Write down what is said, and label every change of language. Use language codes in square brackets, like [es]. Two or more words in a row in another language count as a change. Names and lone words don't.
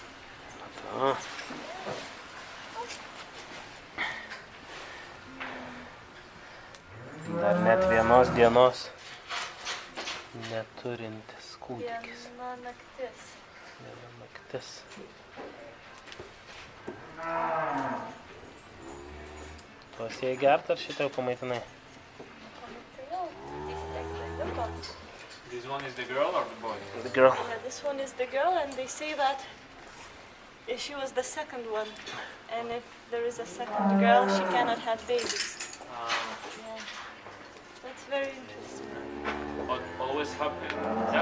[lt] Dar net vienos dienos neturintis kūdikis. Viena naktis. Viena naktis. Tuos jai gert ar šitą jau pamaitinai? Pamaitinau. Jis tiek dalyko. [en] This one is the girl or the boy? The girl. Yeah, this one is the girl, and they say that if she was the second one, and if there is a second girl, she cannot have babies. Yeah, that's very interesting. Always happen that?